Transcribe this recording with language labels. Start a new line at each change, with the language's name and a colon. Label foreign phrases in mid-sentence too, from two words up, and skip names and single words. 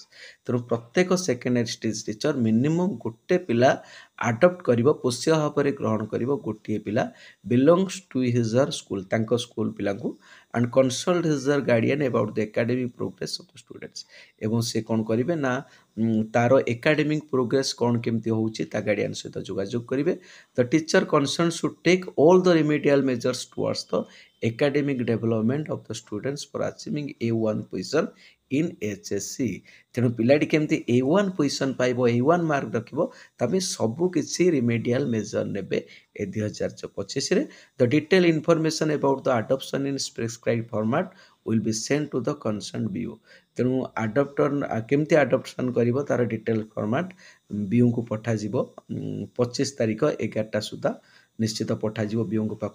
Odia: ତେଣୁ ପ୍ରତ୍ୟେକ
English: secondary teacher minimum
Odia: ଗୋଟେ ପିଲା ଆଡପ୍ଟ କରିବ, ପୋଷ୍ୟ ଭାବରେ ଗ୍ରହଣ କରିବ ଗୋଟିଏ ପିଲା,
English: belongs to his/her school,
Odia: ତାଙ୍କ ସ୍କୁଲ ପିଲାଙ୍କୁ,
English: and consult his/her guardian about the academic progress of the students.
Odia: ଏବଂ ସେ କ'ଣ କରିବେ ନା ତାର
English: academic progress
Odia: କ'ଣ କେମିତି ହେଉଛି ତା ଗାର୍ଡିଆନ୍ ସହିତ ଯୋଗାଯୋଗ କରିବେ।
English: The teacher concerned should take all the remedial measures towards the academic development of the students for achieving A1 position in HSC।
Odia: ତେଣୁ ପିଲାଟି କେମିତି A1 ପୋଜିସନ୍ ପାଇବ, A1 ମାର୍କ ରଖିବ, ତା ପାଇଁ ସବୁ କିଛି
English: remedial measure
Odia: ନେବେ ଏ 2025ରେ।
English: the detail information about the adoption in prescribe format will be send to the concern BO.
Odia: ତେଣୁ କେମିତି ଆଡପ୍ସନ୍ କରିବ ତାର
English: detail format
Odia: ବିଓଙ୍କୁ ପଠାଯିବ 25 ତାରିଖ 11ଟା ସୁଦ୍ଧା ନିଶ୍ଚିତ ପଠାଯିବ ବିଓଙ୍କ ପାଖକୁ।